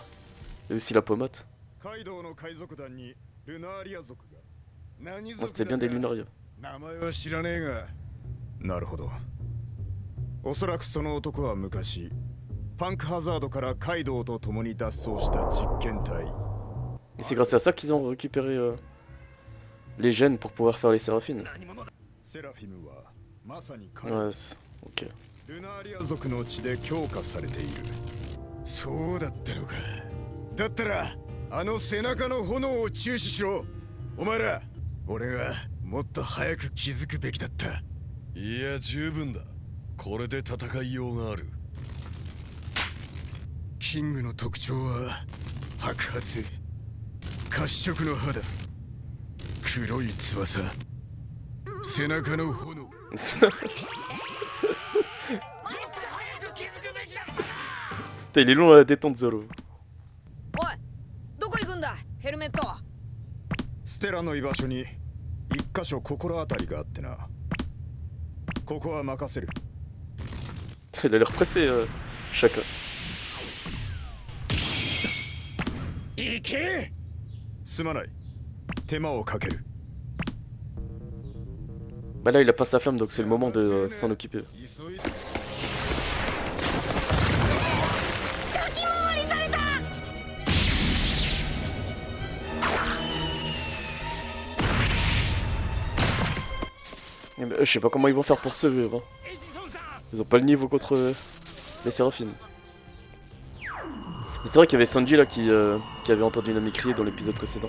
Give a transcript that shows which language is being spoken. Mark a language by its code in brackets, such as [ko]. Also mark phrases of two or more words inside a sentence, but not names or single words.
[fr] Et aussi la pommade. Oh, c'était bien des Lunaria. [ja] なるほど。おそらくその男は昔パンクハザードからカイドウと共に脱走した実験体。 [fr] Et c'est grâce à ça qu'ils ont récupéré les gènes pour pouvoir faire les séraphines. [ja] セラフィムはまさに [fr] Ouais, ok. [ja] ルナーリア族の血で強化されている。そうだったのか。だったらあの背中の炎を注視しろ。お前ら、俺がもっと早く気づくべきだった。いや十分だ。これで戦いようがある。キングの特徴は白髪、褐色の肌、黒い翼、背中の炎。 [fr] Putain, il est long à la détente, Zoro. [ja] おい、どこ行くんだ、ヘルメット。ステラの居場所に一箇所心当たりがあってな。ここは任せる。 [fr] Il a l'air pressé, chacun. [ja] 行け。すまない。手間をかける。 [fr] Bah là, il a pas sa flamme, donc c'est le moment de s'en occuper. Je sais pas comment ils vont faire pour se vivre. Hein. Ils ont pas le niveau contre les Séraphines. Mais c'est vrai qu'il y avait Sanji là qui avait entendu Nami crier dans l'épisode précédent.